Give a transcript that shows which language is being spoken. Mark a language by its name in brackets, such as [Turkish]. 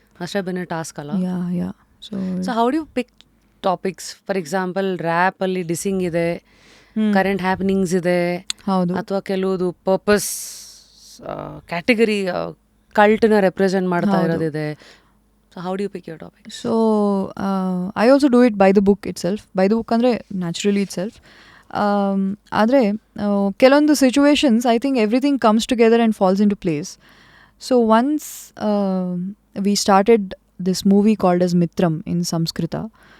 [Kannada] ಅಷ್ಟೇ ಬೇನೆ ಟಾಸ್ಕ್ ಅಲ್ಲ. ಯಾ. [English] So how do you pick topics? [Kannada] For example ರ್ಯಾಪಲ್ಲಿ ಡಿಸ್ಸಿಂಗ್ ಇದೆ, ಕರೆಂಟ್ ಹ್ಯಾಪನಿಂಗ್ಸ್ ಇದೆ, ಹೌದು, ಅಥವಾ ಕೆಲವುದು ಪರ್ಪಸ್ ಕ್ಯಾಟಗರಿ ಕಲ್ಟ್ನ ರೆಪ್ರೆಸೆಂಟ್ ಮಾಡ್ತಾ ಇರೋದಿದೆ. [English] So how do you pick your topic? So I also do it by the book itself. By the book [Kannada] ಅಂದರೆ [English] Naturally itself. [Kannada] ಆದರೆ ಕೆಲವೊಂದು [English] Situations I think everything comes together and falls in to place. So once we started this movie called as Mitram in Samskrita.